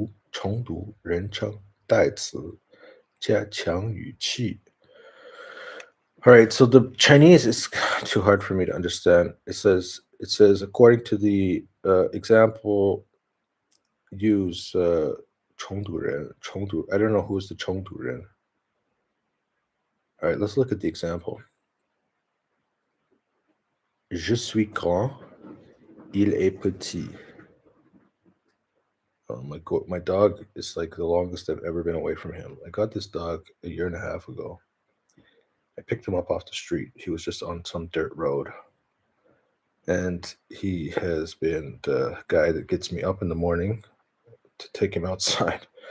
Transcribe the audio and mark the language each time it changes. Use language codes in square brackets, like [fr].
[zh] 重读人称代词加强语气。 [en] All right, so the Chinese is too hard for me to understand. It says according to the example, use [zh] 重读人. [en] I don't know who's the [zh] 重读人. [en] All right, let's look at the example. [fr] Je suis grand, il est petit. [en] Oh my dog is like the longest I've ever been away from him. I got this dog a year and a half ago. I picked him up off the street. He was just on some dirt road. And he has been the guy that gets me up in the morning to take him outside.